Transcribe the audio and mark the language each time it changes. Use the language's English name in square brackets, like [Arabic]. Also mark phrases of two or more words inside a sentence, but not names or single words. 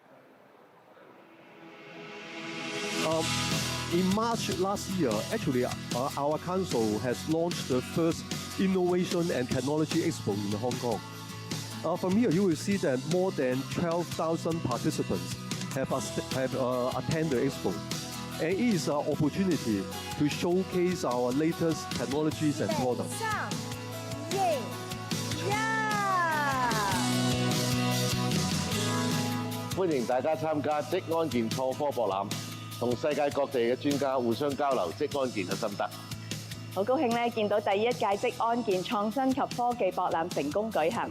[English] In March last year, actually, our council has launched the first Innovation and Technology Expo in Hong Kong. From here, you will see that more than 12,000 participants have attended the expo. And it is an opportunity to showcase our latest technologies and products. [Cantonese] 歡迎大家參加職安健創科博覽，同世界各地嘅專家互相交流職安健嘅心得。好高興咧，見到第一屆職安健創新及科技博覽成功舉行。